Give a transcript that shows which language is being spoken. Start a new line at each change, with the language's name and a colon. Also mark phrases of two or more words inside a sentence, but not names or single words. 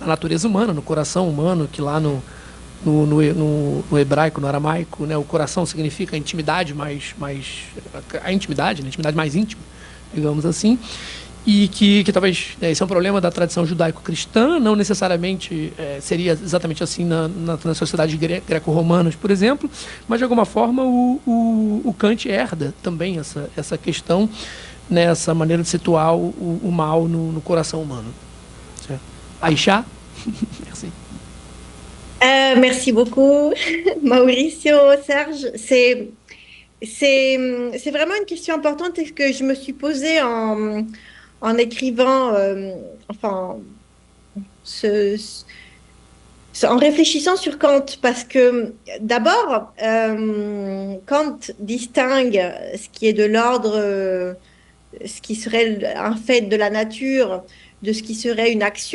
Portuguese: natureza humana, no coração humano, que lá no hebraico, no aramaico, né, o coração significa a intimidade a intimidade, né, a intimidade mais íntima, digamos assim, e que talvez esse é um problema da tradição judaico-cristã, não necessariamente seria exatamente assim nas sociedades greco-romanas, por exemplo, mas de alguma forma o Kant herda também essa questão, né, essa maneira de situar o mal no coração humano. Certo?
French: Aïcha? Merci. Merci beaucoup, Mauricio, Serge. C'est vraiment une question importante et que je me suis posée en écrivant, enfin, ce En réfléchissant sur Kant, parce que d'abord, Kant distingue ce qui est de l'ordre, ce qui serait un fait de la nature, de ce qui serait une action.